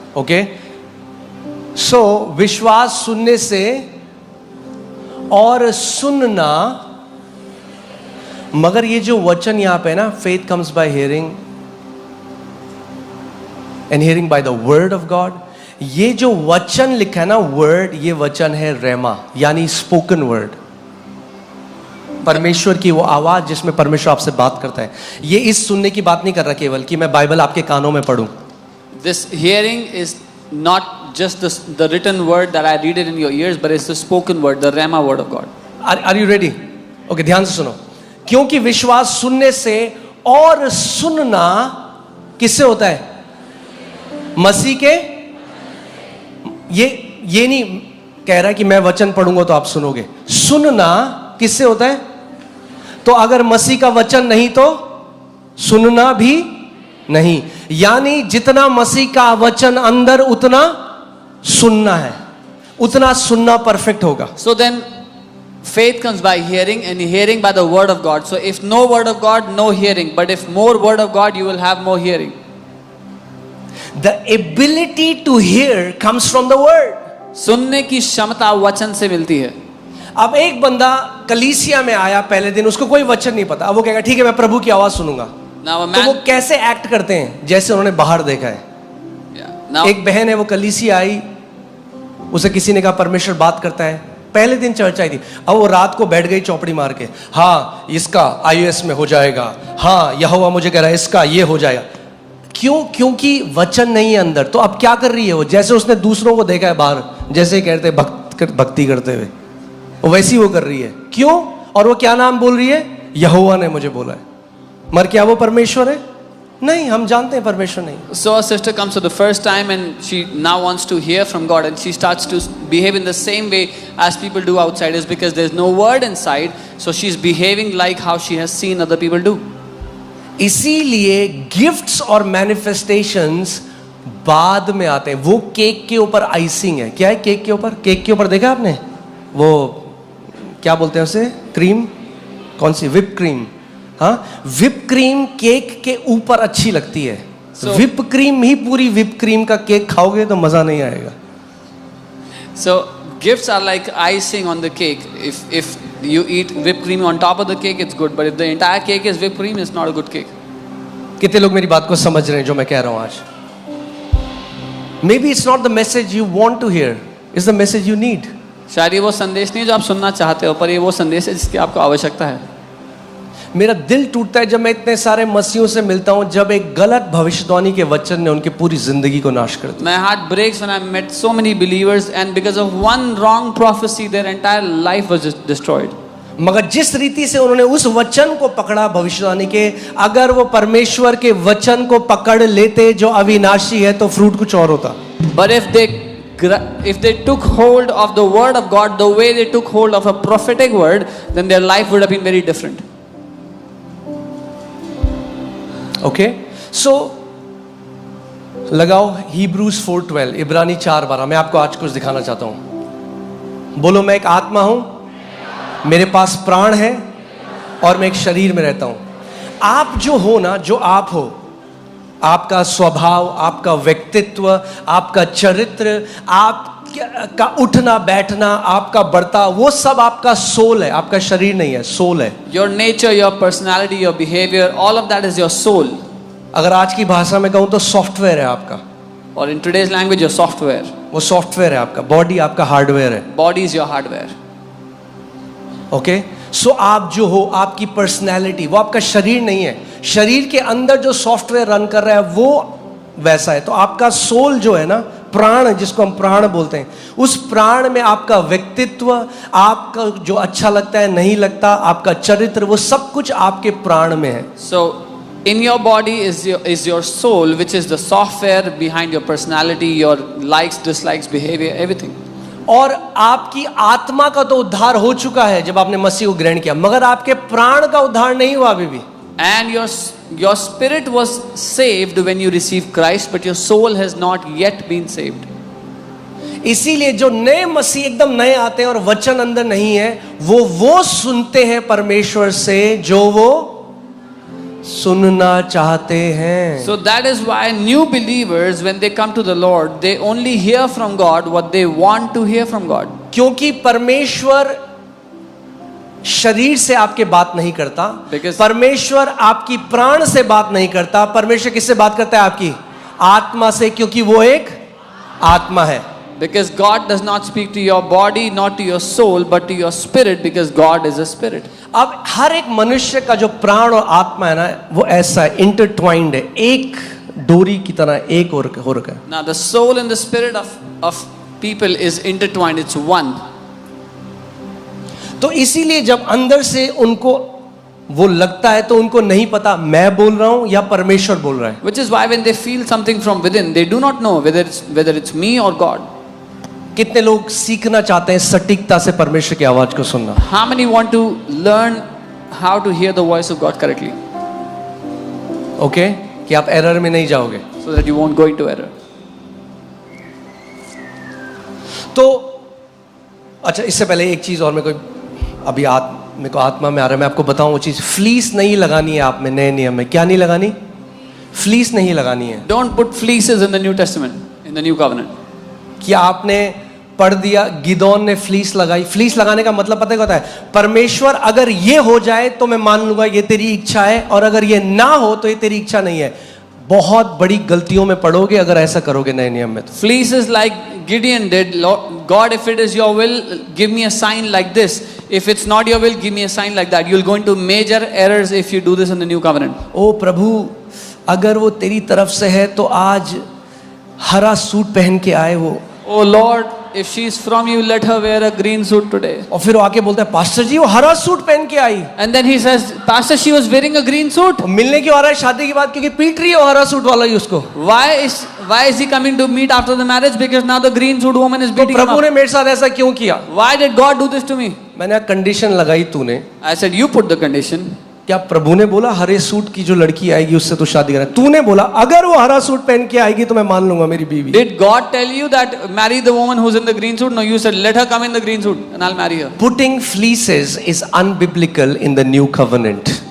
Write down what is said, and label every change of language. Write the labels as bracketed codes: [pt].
[hi] Okay, सो विश्वास सुनने से और सुनना, मगर ये जो वचन यहां पे है ना, [en] faith comes by hearing and hearing by the word of God, [hi] ये जो वचन लिखा है ना वर्ड, ये वचन है रेमा, यानी स्पोकन वर्ड, परमेश्वर की वो आवाज जिसमें परमेश्वर आपसे बात करता है। ये इस सुनने की बात नहीं कर रहा केवल कि मैं बाइबल आपके कानों में पढ़ूं। [en] This hearing is not just the written word that I read it in your ears, but it's the spoken word, the Rhema word of God. Are you ready? [hi] Okay, ध्यान से सुनो। क्योंकि विश्वास सुनने से और सुनना किससे होता है? मसीह के। ये नहीं कह रहा है कि मैं वचन पढ़ूंगा तो आप सुनोगे। सुनना किससे होता है? तो अगर मसीह का वचन नहीं तो सुनना भी नहीं, यानी जितना मसीह का वचन अंदर उतना सुनना है, उतना सुनना परफेक्ट होगा। [en] So then faith comes by hearing and hearing by the word of God. So if no word of God, no hearing, but if more word of God, you will have more hearing. The ability to hear comes from the word. [hi] सुनने की क्षमता वचन से मिलती है। अब एक बंदा कलीसिया में आया पहले दिन, उसको कोई वचन नहीं पता, अब वो कहेगा ठीक है मैं प्रभु की आवाज सुनूंगा। [en] Now a [hi] तो वो [en] man, [hi] कैसे एक्ट करते हैं? जैसे उन्होंने बाहर देखा है। [en] now [hi] एक बहन है, वो कलीसिया आई, उसे किसी ने कहा परमेश्वर बात करता है, पहले दिन चर्च आई थी, अब वो रात को बैठ गई चौपड़ी मार के, हाँ इसका IAS में हो जाएगा, हाँ यहोवा मुझे कह रहा है इसका ये हो जाएगा। क्यों? क्योंकि वचन नहीं है अंदर। तो अब क्या कर रही है वो? जैसे उसने दूसरों को देखा है बाहर, जैसे कहते भक्ति करते हुए, वैसी वो कर रही है। क्यों? और वो क्या नाम बोल रही है? यहोवा ने मुझे बोला है। मर क्या वो परमेश्वर है? नहीं, हम जानते हैं परमेश्वर नहीं। [en] so a sister comes for the first time and she now wants to hear from God and she starts to behave in the same way as people do outside, is because there's no word inside, so she's behaving like how she has seen other people do. [hi] इसीलिए gifts और manifestations बाद में आते हैं। वो cake के ऊपर icing है। क्या है केक के ऊपर? केक के ऊपर देखा आपने वो क्या बोलते हैं उसे? क्रीम, कौन सी? Whip cream. हाँ, विप क्रीम केक के ऊपर अच्छी लगती है। विप क्रीम ही पूरी विप क्रीम का केक खाओगे तो मजा नहीं आएगा। [en] So gifts are like icing on the cake. If you eat whipped cream on top of the cake, it's good. But if the entire cake is whipped cream, it's not a good cake. [hi] कितने लोग मेरी बात को समझ रहे हैं जो मैं कह रहा हूं आज? [en] May be it's not the message you want to hear, it's the message you need. [hi] शायद ये वो संदेश नहीं जो आप सुनना चाहते हो, पर ये वो संदेश है जिसकी आपको आवश्यकता है. मेरा दिल टूटता है जब मैं इतने सारे मसीहों से मिलता हूं, जब एक गलत भविष्यवाणी के वचन ने उनकी पूरी जिंदगी को नाश कर दिया. [en] My heart breaks when I met so many believers and because of one wrong prophecy their entire life was just destroyed. [hi] मगर जिस रीति से उन्होंने उस वचन को पकड़ा भविष्यवाणी के, अगर वो परमेश्वर के वचन को पकड़ लेते जो अविनाशी है, तो फ्रूट कुछ और होता. [en] But if they took hold of the word of God the way they took hold of a prophetic word, then their life would have been very different. [hi] Okay, सो लगाओ Hebrews 4:12, इब्रानी 4:12. मैं आपको आज कुछ दिखाना चाहता हूं. बोलो, मैं एक आत्मा हूं, मेरे पास प्राण है और मैं एक शरीर में रहता हूं. आप जो हो ना, जो आप हो, आपका स्वभाव, आपका व्यक्तित्व, आपका चरित्र, आपका उठना बैठना, आपका बर्ताव, वो सब आपका सोल है, आपका शरीर नहीं है, सोल है. [en] Your nature, your personality, your behavior, all of that is your soul. [hi] अगर आज की भाषा में कहूं तो सॉफ्टवेयर है आपका. [en] Or in today's language, your software. [hi] वो सॉफ्टवेयर है आपका. बॉडी आपका हार्डवेयर है. [en] Body is your hardware. [hi] Okay, सो आप जो हो, आपकी पर्सनैलिटी, वो आपका शरीर नहीं है. शरीर के अंदर जो सॉफ्टवेयर रन कर रहा है वो वैसा है. तो आपका सोल जो है ना, प्राण, जिसको हम प्राण बोलते हैं, उस प्राण में आपका व्यक्तित्व, आपका जो अच्छा लगता है नहीं लगता, आपका चरित्र, वो सब कुछ आपके प्राण में है. [en] So in your body is your soul, which is the software behind your personality, your likes, dislikes, behavior, everything. [hi] और आपकी आत्मा का तो उद्धार हो चुका है जब आपने मसीह को ग्रहण किया, मगर आपके प्राण का उद्धार नहीं हुआ अभी भी. [en] And your spirit was saved when you received Christ, but your soul has not yet been saved. [hi] इसीलिए जो नए मसीह एकदम नए आते हैं और वचन अंदर नहीं है, वो सुनते हैं परमेश्वर से जो वो सुनना चाहते हैं. [en] So that is why new believers, when they come to the Lord, they only hear from God what they want to hear from God. [hi] क्योंकि परमेश्वर शरीर से आपके बात नहीं करता. [en] Because- [hi] परमेश्वर आपकी प्राण से बात नहीं करता. परमेश्वर किससे बात करता है? आपकी आत्मा से, क्योंकि वो एक आत्मा है. [en] Because God does not speak to your body, not to your soul, but to your spirit, because God is a spirit. [hi] अब हर एक मनुष्य का जो प्राण और आत्मा है ना, वो ऐसा है, इंटरट्वाइंड है, एक डोरी की तरह एक हो रखा है. [en] Now the soul and the spirit of people is intertwined, it's one. [hi] तो इसीलिए जब अंदर से उनको वो लगता है तो उनको नहीं पता मैं बोल रहा हूं या परमेश्वर बोल रहा है. [en] Which is why when they feel something from within, they do not know whether it's me or God. [hi] कितने लोग सीखना चाहते हैं सटीकता से परमेश्वर की आवाज को सुनना? [en] How many want to learn how to hear the voice of God correctly, [hi] okay, कि आप एरर में नहीं जाओगे. [en] so that you won't go into error? [hi] तो अच्छा, इससे पहले एक चीज और मेरे को आत्मा में आ रहा है, मैं आपको बताऊं वो चीज. फ्लीस नहीं लगानी है आप में नए नियम में. क्या नहीं लगानी? फ्लीस नहीं लगानी है. [en] Don't put fleeces in the New Testament, in the New Covenant. [hi] कि आपने पढ़ दिया गिदोन ने फ्लीस लगाई. फ्लीस लगाने का मतलब पता है क्या होता है? परमेश्वर अगर ये हो जाए तो मैं मान लूंगा ये तेरी इच्छा है, और अगर ये ना हो तो ये तेरी इच्छा नहीं है. बहुत बड़ी गलतियों में पड़ोगे अगर ऐसा करोगे नए नियम में. तो [en] Fleeces like Gideon did. God, if it is your will, give me a sign like this. If it's not your will, give me a sign like that. You'll go into major errors if you do this in the New Covenant. [hi] ओ प्रभु, अगर वो तेरी तरफ से है तो आज हरा suit पहन के आए वो. [en] Oh Lord, if she is from you, let her wear a green suit today. [hi] और फिर वो आके बोलता है पास्टर जी वो हरा सूट पहन के आई. [en] And then he says, Pastor, she was wearing a green suit. [hi] और मिलने क्यों आ रहा है शादी के बाद? क्योंकि पीट रही है वो हरा सूट वाला ही उसको. [en] Why is he coming to meet after the marriage? Because now the green suit woman is [hi] तो [en] beating him [hi] प्रभु ने [en] up. [hi] मेरे साथ ऐसा क्यों किया? [en] Why did God do this to me? [hi] मैंने कंडीशन लगाई तूने. [en] I said, you put the condition. [hi] क्या प्रभु ने बोला हरे सूट की जो लड़की आएगी उससे तो शादी करना? तूने बोला अगर वो हरा सूट पहन के आएगी तो मैं मान लूंगा मेरी बीवी. [en] Did God tell you that marry the woman who's in the green suit? No, you said let her come in the green suit and I'll marry her. Putting fleeces is unbiblical in the new covenant.